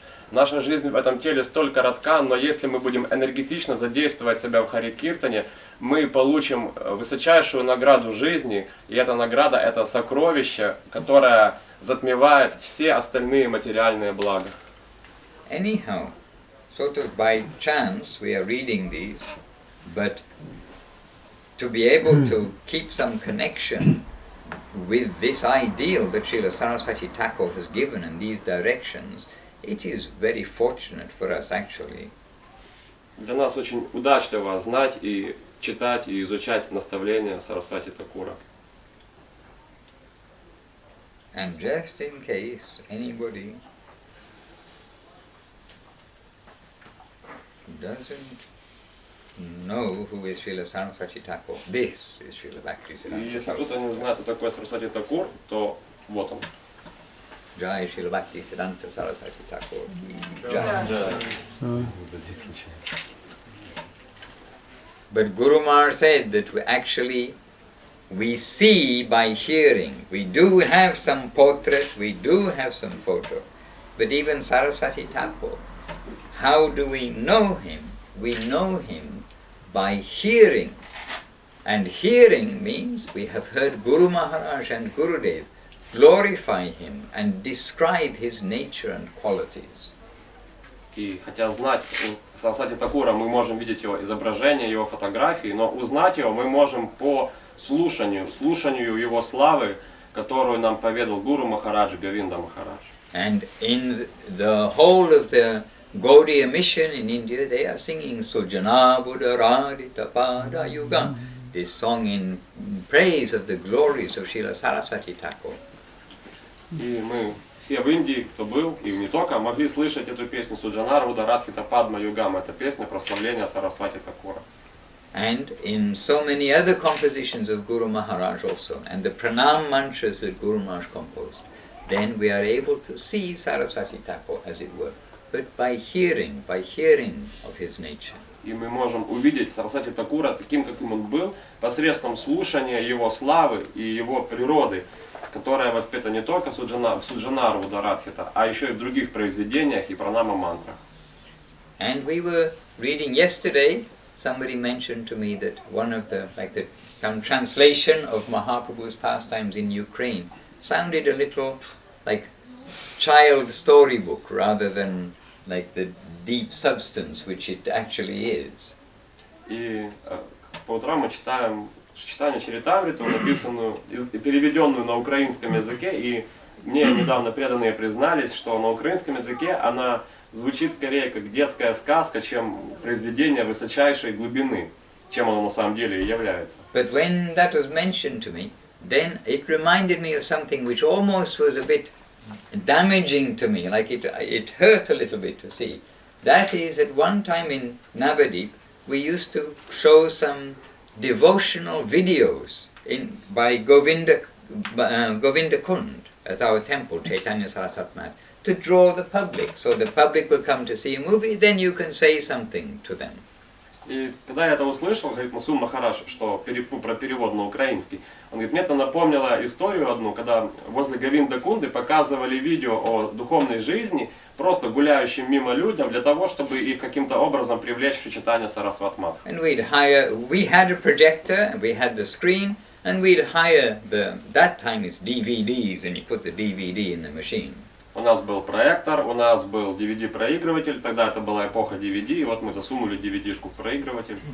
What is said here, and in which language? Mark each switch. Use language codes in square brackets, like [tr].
[ru] Наша жизнь в этом теле столь коротка, но если мы будем энергетично задействовать себя в Хари Киртане, мы получим высочайшую награду жизни, и эта награда – это сокровище, которое затмевает все остальные материальные блага. [en] Anyhow, sort of by chance we are reading these, but to be able to keep some connection with this ideal that Srila Saraswati Thakur has given in these directions, it is very fortunate for us actually. [ru] Для нас очень удачливо знать и читать и изучать наставления Сарасвати Такура. [en] And just in case anybody doesn't know who is Srila Saraswati Thakur, this is Srila Bhaktisiddhanta. [ru] И если кто-то не знает, кто такой Сарасвати Такур, то вот он. [en] Jai Srila Bhaktisiddhanta Saraswati Thakur. Jai. But Guru Maharaj said that we see by hearing. We do have some portrait, we do have some photo. But even Saraswati Thakur, how do we know him? We know him by hearing. And hearing means we have heard Guru Maharaj and Gurudev glorify him and describe his nature and qualities. [ru] И хотя знать Сарасвати Такура мы можем видеть его изображение, его фотографии, но узнать его мы можем по слушанию его славы, которую нам поведал Гуру Махарадж, Говинда Махарадж. [en] And in the whole of the Gaudiya mission in India, they are singing Sujana Buddharadita Pada Yuga, this song in praise of the glories of Srila Saraswati Thakur. [ru] И мы все в Индии, кто был, и не только, могли слышать эту песню Суджанара Ударадхита Падма Югам. Это песня прославления Сарасвати Такура. [en] And in so many other compositions of Guru Maharaj also, and the pranam mantras that Guru Maharaj composed, then we are able to see Saraswati Thakur as it were, but by hearing of his nature. [ru] И мы можем увидеть Сарасвати Такура таким, каким он был, посредством слушания его славы и его природы, которая воспета не только в Суджанару Ударадхита, а еще и в других произведениях и пранама-мантрах. [en] And we were reading yesterday, somebody mentioned to me that one of some translation of Mahaprabhu's pastimes in Ukraine sounded a little like child storybook rather than like the deep substance which it actually is. [ru] И по утрам мы читаем читание Чаритамриту, написанную, переведенную на украинском языке, и мне недавно преданные признались, что на украинском языке она звучит скорее как детская сказка, чем произведение высочайшей глубины, чем оно на самом деле и является. [en] But when that was mentioned to me, then it reminded me of something which almost was a bit damaging to me, like it hurt a little bit to see. That is, at one time in Navadip, we used to show some devotional videos by Govinda Kund at our temple, Chaitanya Saraswati Math, to draw the public. So the public will come to see a movie, then you can say something to them. [ru] И когда я это услышал, говорит Мусун Махарадж, что про перевод на украинский, он говорит, мне это напомнило историю одну, когда возле Говинда Кунды показывали видео о духовной жизни просто гуляющим мимо людям для того, чтобы их каким-то образом привлечь в читание Сарасвати Мат. [en] And we had a projector, we had the screen, and we'd hire that time it's DVDs, and you put the DVD in the machine. [ru] У нас был проектор, у нас был DVD-проигрыватель, тогда это была эпоха DVD, и вот мы засунули DVD-шку в проигрыватель.